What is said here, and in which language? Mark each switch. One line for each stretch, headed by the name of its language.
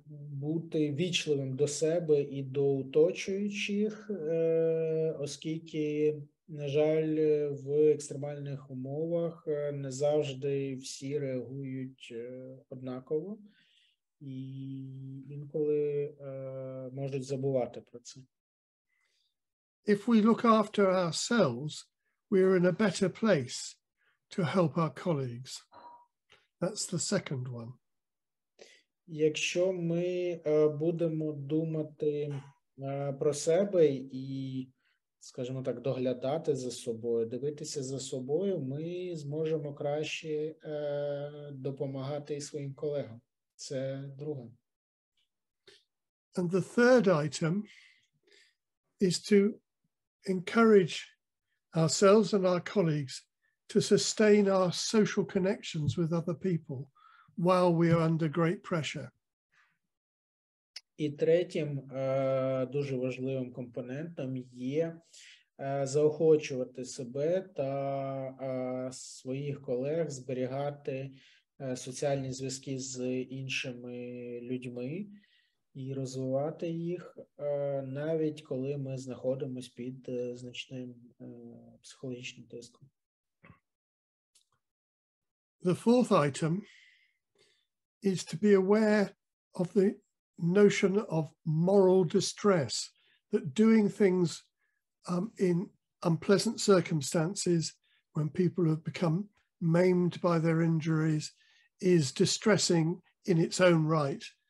Ukrainian: бути вічливим до себе і до оточуючих, оскільки, на жаль, в екстремальних умовах не завжди всі реагують однаково і інколи можуть забувати про це.
English: If we look after ourselves, we're in a better place to help our colleagues. That's the second one.
Ukrainian: Якщо ми будемо думати про себе і, скажімо так, доглядати за собою, дивитися за собою, ми зможемо краще допомагати і своїм колегам. Це друге.
English: And the third item is to encourage ourselves and our colleagues to sustain our social connections with other people while we are under great pressure.
Ukrainian: І третім дуже важливим компонентом є заохочувати себе та своїх колег зберігати соціальні зв'язки з іншими людьми і розвивати їх, навіть коли ми знаходимося під значним психологічним тиском.
English: The fourth item is to be aware of the notion of moral distress, that doing things in unpleasant circumstances when people have become maimed by their injuries is distressing in its own right.